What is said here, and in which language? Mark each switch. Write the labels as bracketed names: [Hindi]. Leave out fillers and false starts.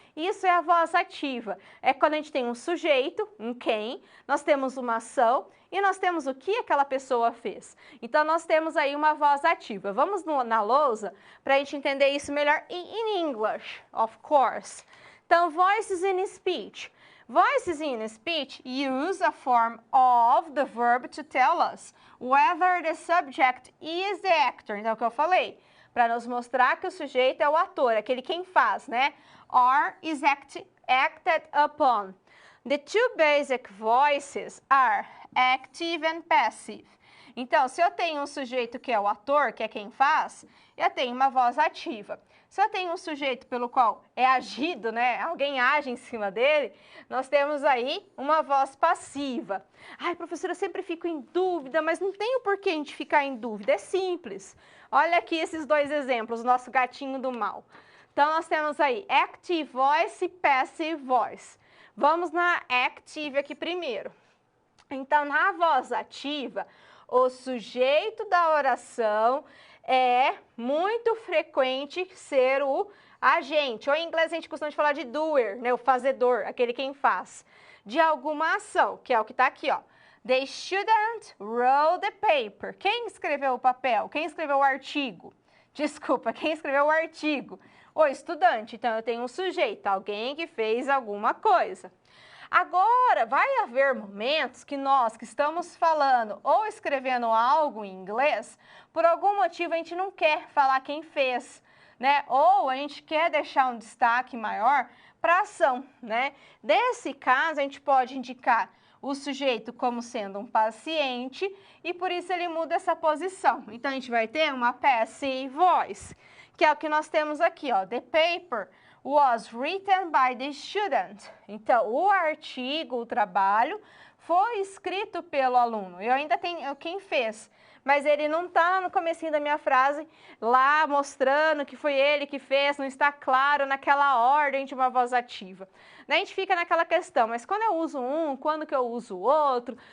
[Portuguese] Isso é a voz ativa. É quando a gente tem um sujeito, um quem, nós temos uma ação e nós temos o que aquela pessoa fez. Então, nós temos aí uma voz ativa. Vamos na lousa para a gente entender isso melhor [English] in English, of course. Então, voices in speech. Voices in speech use a form of the verb to tell us whether the subject is the actor. [Portuguese] Então, é o que eu falei, para nos mostrar que o sujeito é o ator, aquele quem faz, né? [English] Or is acted upon. The two basic voices are active and passive. [Portuguese] Então, se eu tenho um sujeito que é o ator, que é quem faz, eu tenho uma voz ativa. Se eu tenho um sujeito pelo qual é agido, né, alguém age em cima dele, nós temos aí uma voz passiva. Ai, professora, eu sempre fico em dúvida, mas não tem o porquê a gente ficar em dúvida, é simples. Olha aqui esses dois exemplos, o nosso gatinho do mal. Então, nós temos aí active voice e passive voice. Vamos na active aqui primeiro. Então, na voz ativa, o sujeito da oração é muito frequente ser o agente, ou em inglês a gente costuma falar de doer, né, o fazedor, aquele quem faz, de alguma ação, que é o que está aqui, ó. [English] They shouldn't roll the paper. [Portuguese] Quem escreveu o papel? Quem escreveu o artigo? Desculpa, quem escreveu o artigo? O estudante. Então, eu tenho um sujeito, alguém que fez alguma coisa. Agora, vai haver momentos que nós que estamos falando ou escrevendo algo em inglês, por algum motivo a gente não quer falar quem fez, né? Ou a gente quer deixar um destaque maior para a ação, né? Nesse caso, a gente pode indicar o sujeito como sendo um paciente e por isso ele muda essa posição. Então, a gente vai ter uma passive voice, que é o que nós temos aqui, ó. [English] The paper was written by the student. [Portuguese] Então, o artigo, o trabalho, foi escrito pelo aluno. Eu ainda tenho quem fez, mas ele não está no comecinho da minha frase lá mostrando que foi ele que fez, não está claro naquela ordem de uma voz ativa. Daí a gente fica naquela questão, mas quando eu uso um, quando que eu uso o outro?